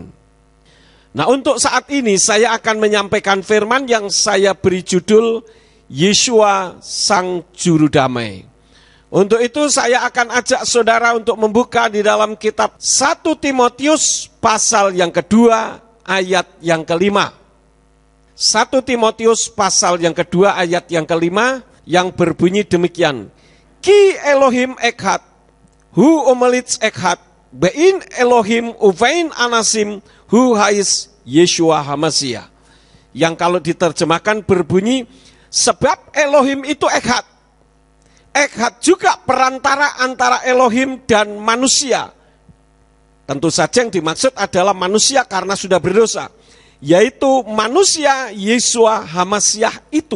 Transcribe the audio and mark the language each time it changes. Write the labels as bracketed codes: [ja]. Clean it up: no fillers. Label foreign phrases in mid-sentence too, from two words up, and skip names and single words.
[id] Nah, untuk saat ini saya akan menyampaikan firman yang saya beri judul Yeshua Sang Juru Damai. Untuk itu saya akan ajak saudara untuk membuka di dalam kitab 1 Timotius pasal yang kedua ayat yang kelima. 1 Timotius pasal yang kedua ayat yang kelima yang berbunyi demikian. [he] כי אלהים אחד הוא ומליץ אחד, בין אלהים ובין אנשים, הוא האיש ישוע המשיח. [id] Yang kalau diterjemahkan berbunyi, sebab Elohim itu Echad. Echad juga perantara antara Elohim dan manusia. Tentu saja yang dimaksud adalah manusia karena sudah berdosa, yaitu manusia Yeshua HaMashiach itu.